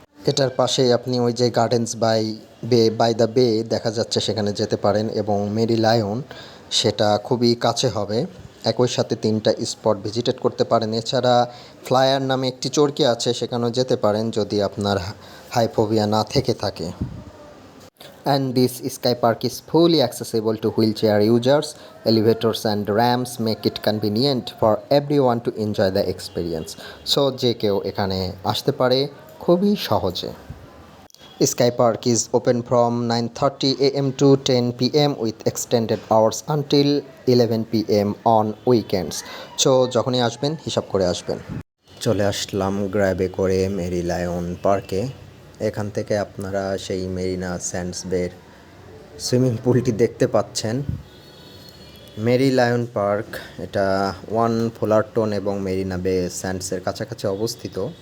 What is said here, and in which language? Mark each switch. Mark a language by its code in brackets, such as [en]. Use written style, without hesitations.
[bn] এটার পাশেই আপনি ওই যে গার্ডেন্স বাই দ্য বে দেখা যাচ্ছে, সেখানে যেতে পারেন এবং মেরি লায়ন সেটা খুবই কাছে হবে। একই সাথে 3টা স্পট ভিজিটেড করতে পারেন। এছাড়া ফ্লায়ার নামে একটি চরকি আছে, সেখানেও যেতে পারেন যদি আপনার হাইফোবিয়া না থেকে থাকে। [en] And this sky park is fully accessible to wheelchair users. Elevators and ramps make it convenient for everyone to enjoy the experience. [bn] So যে কেউ এখানে আসতে পারে খুবই সহজে। [en] Sky Park is open from 9:30 a.m. to 10 p.m. with extended hours until 11 p.m. on weekends. [bn] So যখনই আসবেন হিসাব করে আসবেন। চলে আসলাম গ্র্যাবে করে মেরি লায়ন পার্কে। এখান থেকে আপনারা সেই মেরিনা স্যান্ডস বের সুইমিং পুলটি দেখতে পাচ্ছেন। মেরি লায়ন পার্ক এটা ফুলারটন এবং মেরিনা বে স্যান্ডসের কাছাকাছি অবস্থিত।